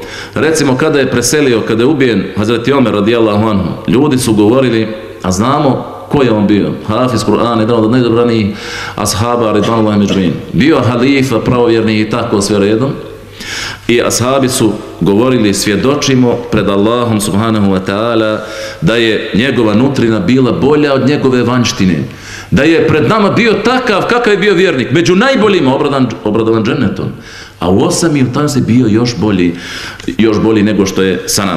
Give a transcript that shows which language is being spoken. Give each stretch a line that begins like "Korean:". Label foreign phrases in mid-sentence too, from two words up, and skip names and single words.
Bosnian: Recimo, kada je preselio, kada je ubijen Hazreti Omer
Arabic: رضي الله عنه,
Bosnian: ljudi su govorili, a znamo ko je on bio, hafiz Kur'ana, jedan od najdobranijih ashaba
Arabic: رضوان الله أجمعين,
Bosnian: bio halifa, pravovjerni i tako sve redom. I ashabi su govorili, svjedočimo pred Allahom
Arabic: سبحانه وتعالى
Bosnian: da je njegova nutrina bila bolja od njegove vanjštine, da je pred nama bio takav kakav je bio vjernik, među najboljima, obradovan džennetom, a u osami u tam se bio još bolji nego što je sa nama.